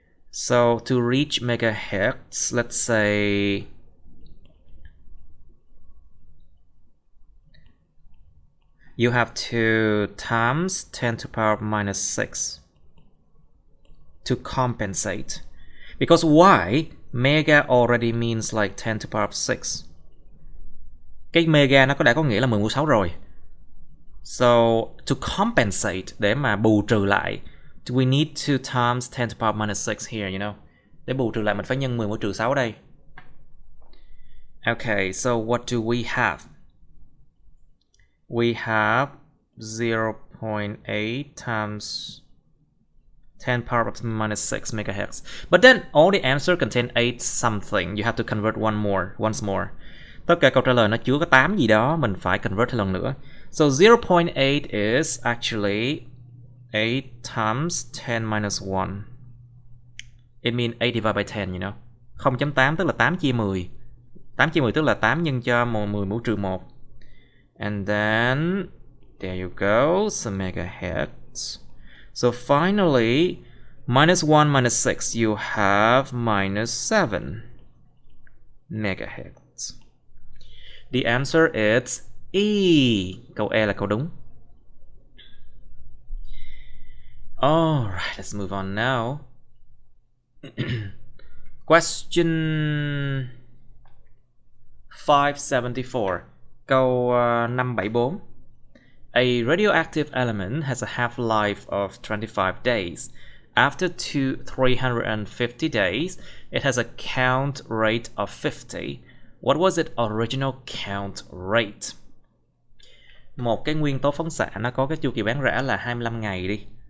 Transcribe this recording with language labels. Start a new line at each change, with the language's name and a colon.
English: So to reach megahertz, let's say you have to times 10 to the power of minus 6 to compensate. Because why? Mega already means like 10 to the power of 6.
Vietnamese: Cái mega nó đã có nghĩa là 10 mũ 6 rồi.
English: So to compensate,
Vietnamese: để mà bù trừ lại,
English: we need to times 10 to the power minus 6 here, you know.
Vietnamese: Để bù trừ lại mình phải nhân 10 mũ trừ 6 đây.
English: Okay, so what do we have? We have 0.8 times 10 power of minus 6 megahertz. But then all the answer contain 8 something. You have to convert once more.
Vietnamese: Tất cả câu trả lời nó chứa có 8 gì đó, mình phải convert thêm lần nữa.
English: So 0.8 is actually 8 times 10 minus 1. It means 8 divided by 10, you know.
Vietnamese: 0.8 tức là 8 chia 10. 8 chia 10 tức là 8 nhân cho 10 mũ trừ 1.
English: And then there you go, some megahertz. So finally, minus 1 minus 6, you have minus 7 megahertz. The answer is E.
Vietnamese: Câu E là câu đúng.
English: Alright, let's move on now. Question 574.
Vietnamese: Câu 574.
English: A radioactive element has a half-life of 25 days. After 350 days, it has a count rate of 50. What was its original count rate?
Vietnamese: Một cái nguyên tố phóng xạ nó có cái chu kỳ bán rã là 25 ngày đi.